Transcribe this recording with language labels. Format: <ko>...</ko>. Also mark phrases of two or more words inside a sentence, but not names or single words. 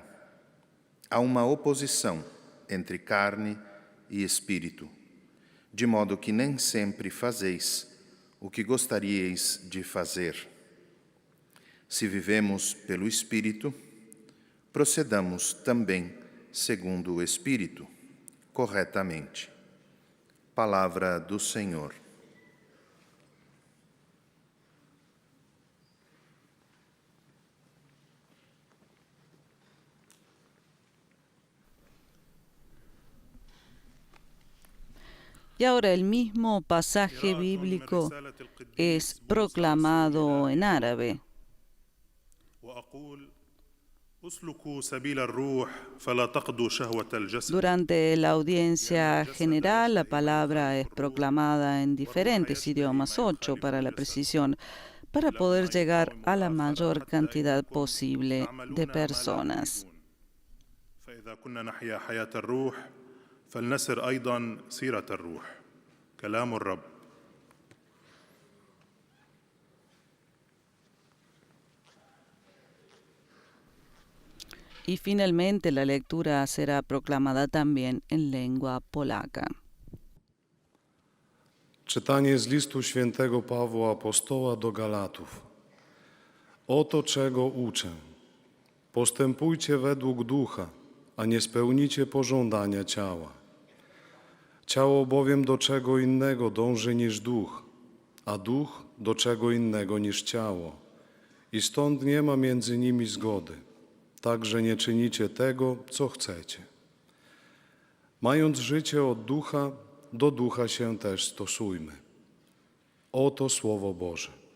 <pt>Há uma oposição entre carne e Espírito, de modo que nem sempre fazeis o que gostaríeis de fazer. Se vivemos pelo Espírito, procedamos também segundo o Espírito, corretamente. Palavra do Senhor.</pt> <es>Y ahora el mismo pasaje bíblico es proclamado en árabe. Durante la audiencia general, la palabra es proclamada en diferentes idiomas, 8 para la precisión, para poder llegar a la mayor cantidad posible de personas.</es> <ar>فلنسر أيضا سيرة الروح كلام الرب.</ar> <es>Y finalmente la lectura será proclamada también en lengua polaca.</es> <pl>Czytanie z listu świętego Pawła Apostoła do Galatów. Oto czego uczę. Postępujcie według ducha, a nie spełnicie pożądania ciała. Ciało bowiem do czego innego dąży niż duch, a duch do czego innego niż ciało. I stąd nie ma między nimi zgody, tak że nie czynicie tego, co chcecie. Mając życie od ducha, do ducha się też stosujmy. Oto Słowo Boże.</pl>